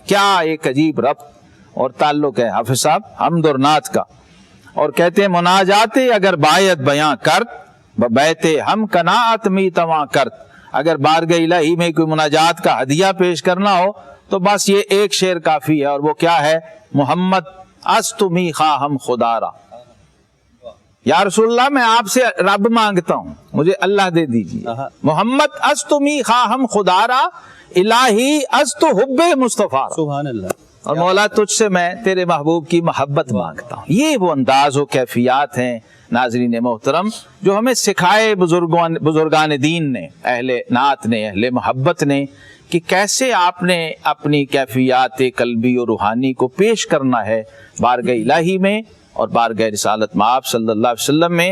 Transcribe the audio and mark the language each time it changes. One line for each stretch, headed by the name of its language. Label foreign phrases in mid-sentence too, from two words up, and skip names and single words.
Urdu: کیا ایک عجیب ربط اور تعلق ہے حافظ صاحب حمد اور نعت کا۔ اور کہتے ہیں
Persian: مناجات اگر بایت بیاں کرت ببیت ہم قناعت می تواں کرت،
Urdu: اگر بارگاہ الہی میں کوئی مناجات کا ہدیہ پیش کرنا ہو تو بس یہ ایک شعر کافی ہے، اور وہ کیا ہے؟
Persian: محمد است می خواہم خدا را،
Arabic: یا رسول اللہ
Urdu: میں آپ سے رب مانگتا ہوں، مجھے اللہ دے دیجیے۔
Persian: محمد است می خواہم خدا را، الہی است حب مصطفیٰ،
Arabic: سبحان اللہ،
Urdu: اور مولا تجھ سے میں تیرے محبوب کی محبت مانگتا ہوں۔ یہ وہ انداز و کیفیات ہیں ناظرین محترم جو ہمیں سکھائے بزرگان دین نے، اہل نعت نے، اہل محبت نے، کہ کیسے آپ نے اپنی کیفیات قلبی اور روحانی کو پیش کرنا ہے بارگاہ الہی میں اور بارگاہ رسالت مآب
Arabic: صلی اللہ علیہ وسلم
Urdu: میں۔